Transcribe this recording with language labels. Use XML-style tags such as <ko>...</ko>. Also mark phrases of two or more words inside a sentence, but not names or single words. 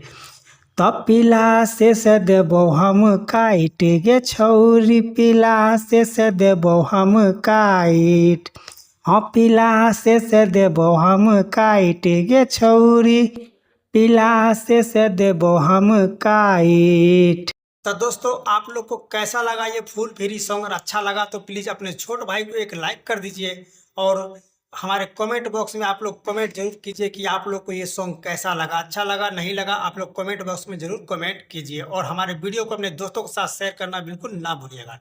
<anp>तब पीला से देबौ हम काट गे छौरी, पीला से देबौ हम काट। हाँ पीला से देबौ हम काट गे छौरी, पीला से देबौ हम काट।</anp> <hi>तो दोस्तों आप लोग को कैसा लगा ये</hi> <en>full free song.</en> <hi>अच्छा लगा तो प्लीज़ अपने छोटे भाई को एक लाइक कर दीजिए और हमारे</hi> <en>comment box</en> <hi>में आप लोग कमेंट जरूर कीजिए कि आप लोग को ये सॉन्ग कैसा लगा, अच्छा लगा, नहीं लगा। आप लोग</hi> <en>comment box</en> <hi>में जरूर कमेंट कीजिए और हमारे वीडियो को अपने दोस्तों के साथ शेयर करना बिल्कुल ना भूलिएगा।</hi>